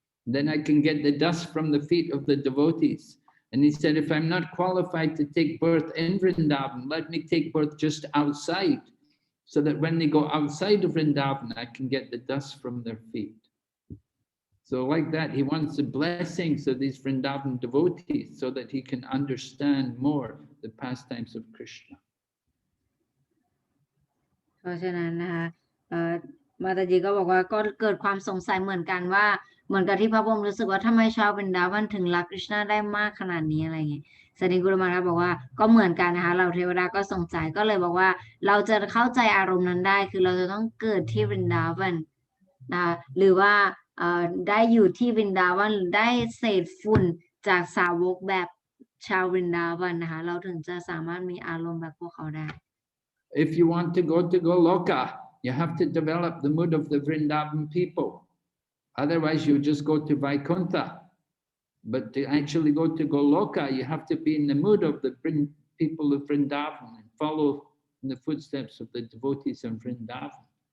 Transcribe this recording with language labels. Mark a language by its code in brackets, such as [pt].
[en] Then I can get the dust from the feet of the devotees. And he said, if I'm not qualified to take birth in Vrindavan, let me take birth just outside, so that when they go outside of Vrindavan, I can get the dust from their feet. So like that, he wants the blessings of these Vrindavan devotees so that he can understand more the pastimes of Krishna. [th] เพราะฉะนั้นนะคะมาตาจีก็บอกว่าก็เกิดความสงสัยเหมือนกันว่าเหมือนกับที่พระพรหมรู้สึกว่าทำไมชาววรินดาวันถึงรักคริชนาได้มากขนาดนี้อะไรเงี้ยสันนิกุลมานะบอกว่าก็เหมือนกันนะคะเราเทวดาก็สงสัยก็เลยบอกว่าเราจะเข้าใจอารมณ์นั้นได้คือเราจะต้องเกิดที่วรินดาวันนะคะหรือว่าได้อยู่ที่วรินดาวันได้เศษฝุ่นจากสาวกแบบชาววรินดาวันนะคะเราถึงจะสามารถมีอารมณ์แบบพวกเขาได้ [en] If you want to go to Goloka, you have to develop the mood of the Vrindavan people. Otherwise, you just go to Vaikuntha. But to actually go to Goloka, you have to be in the mood of the people of Vrindavan and follow in the footsteps of the devotees of Vrindavan.